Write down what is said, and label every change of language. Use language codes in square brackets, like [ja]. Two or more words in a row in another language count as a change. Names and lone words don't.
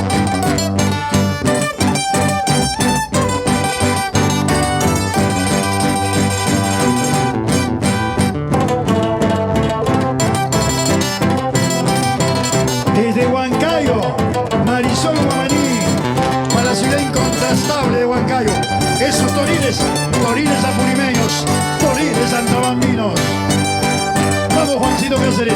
[es] Desde Huancayo, Marisol Guamaní, para la ciudad incontrastable de Huancayo. Esos toriles, toriles apurimeños, toriles santabambinos. Vamos, Juancito Cáceres.